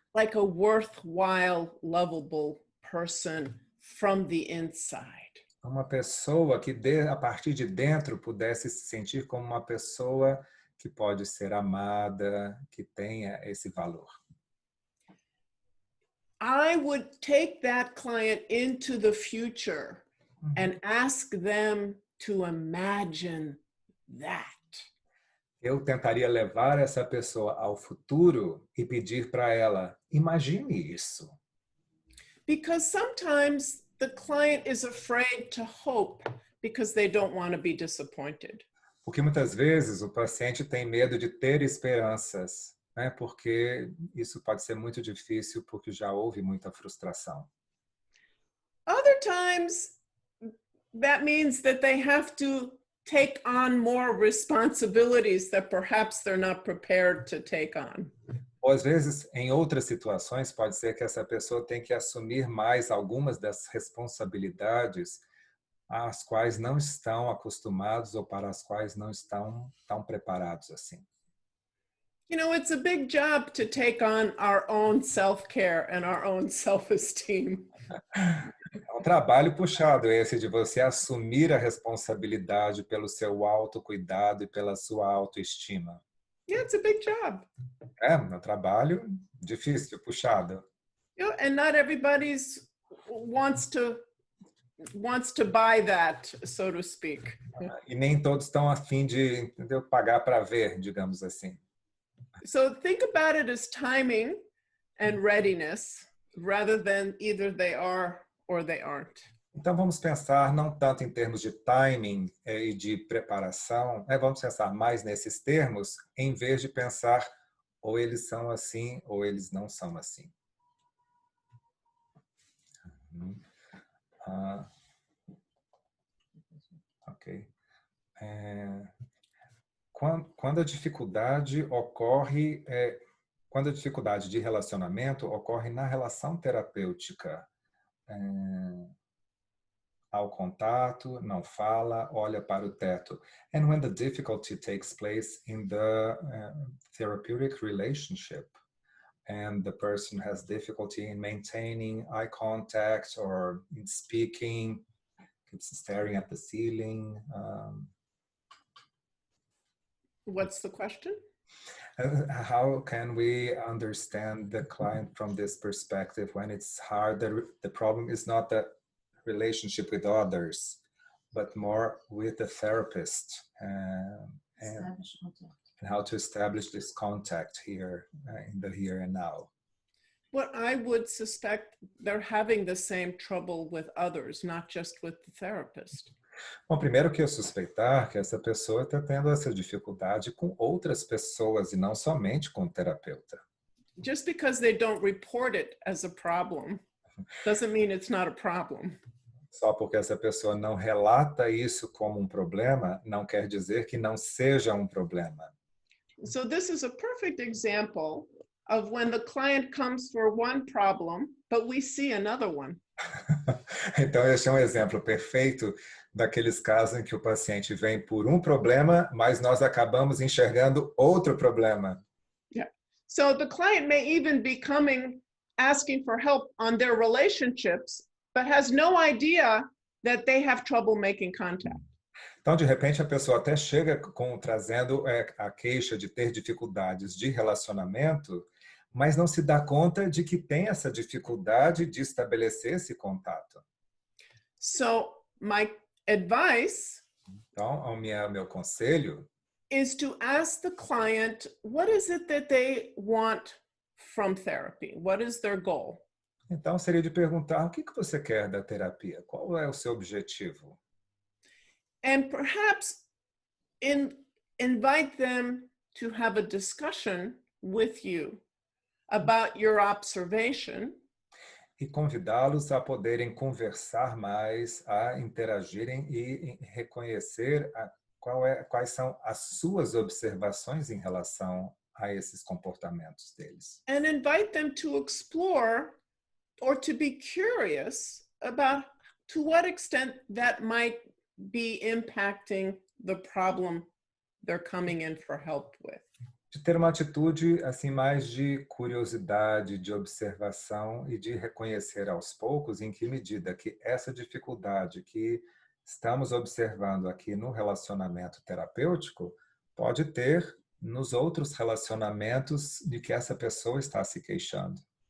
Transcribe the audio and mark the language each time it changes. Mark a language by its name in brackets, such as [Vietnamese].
[English] like a worthwhile, lovable person from the inside? [Portuguese] uma pessoa que a partir de dentro pudesse se sentir como uma pessoa que pode ser amada, que tenha esse valor. [English] I would take that client into the future and ask them to imagine that. [Portuguese] Eu tentaria levar essa pessoa ao futuro e pedir para ela, imagine isso. [English] Because sometimes the client is afraid to hope because they don't want to be disappointed. [Portuguese] Porque muitas vezes o paciente tem medo de ter esperanças, né? Porque isso pode ser muito difícil porque já houve muita frustração. [English] Other times, that means that they have to take on more responsibilities that perhaps they're not prepared to take on. [Portuguese] Ou às vezes, em outras situações, pode ser que essa pessoa tenha que assumir mais algumas das responsabilidades às quais não estão acostumados ou para as quais não estão tão preparados assim. [English] You know, it's a big job to take on our own self-care and our own self-esteem. [Portuguese] É um trabalho puxado esse de você assumir a responsabilidade pelo seu autocuidado e pela sua autoestima. [English] Yeah, it's a big job. [Portuguese] É um trabalho difícil, puxado. [English] You know, and not everybody's wants to buy that, so to speak. [Portuguese] E nem todos estão a fim de, entendeu, pagar para ver, digamos assim. [English] So think about it as timing and readiness rather than either they are or they aren't. [Portuguese] Então vamos pensar não tanto em termos de timing e de preparação, vamos pensar mais nesses termos em vez de pensar ou eles são assim ou eles não são assim. Ok. Quando a dificuldade ocorre, quando a dificuldade de relacionamento ocorre na relação terapêutica, ao contato, não fala, olha para o teto. [English] And when the difficulty takes place in the therapeutic relationship and the person has difficulty in maintaining eye contact or in speaking, keeps staring at the ceiling. What's the question? How can we understand the client from this perspective when it's hard? The problem is not the relationship with others, but more with the therapist and how to establish this contact here in the here and now. What I would suspect they're having the same trouble with others, not just with the therapist. [Portuguese] Bom, primeiro que eu suspeitar que essa pessoa está tendo essa dificuldade com outras pessoas e não somente com o terapeuta. [English] Just because they don't report it as a problem doesn't mean it's not a problem. [Portuguese] Só porque essa pessoa não relata isso como um problema, não quer dizer que não seja um problema. [English] So this is a perfect example of when the client comes for one problem, but we see another one. [Portuguese] Então, esse é um exemplo perfeito daqueles casos em que o paciente vem por um problema, mas nós acabamos enxergando outro problema. [English] Yeah. So the client may even be coming asking for help on their relationships, but has no idea that they have trouble making contact. [Portuguese] Então, de repente, a pessoa até chega trazendo a queixa de ter dificuldades de relacionamento, mas não se dá conta de que tem essa dificuldade de estabelecer esse contato. [English] So my advice [Portuguese] Então, meu conselho [English] is to ask the client, what is it that they want from therapy? What is their goal? [Portuguese] Então, seria de perguntar, o que você quer da terapia? Qual é o seu objetivo? [English] And perhaps invite them to have a discussion with you about your observation. [Portuguese] E convidá-los a poderem conversar mais, a interagirem e reconhecer quais são as suas observações em relação a esses comportamentos deles. [English] And invite them to explore or to be curious about to what extent that might be impacting the problem they're coming in for help with. [Portuguese] De ter uma atitude assim mais de curiosidade, de observação e de reconhecer aos poucos em que medida que essa dificuldade que estamos observando aqui no relacionamento terapêutico pode ter nos outros relacionamentos de que essa pessoa está se queixando.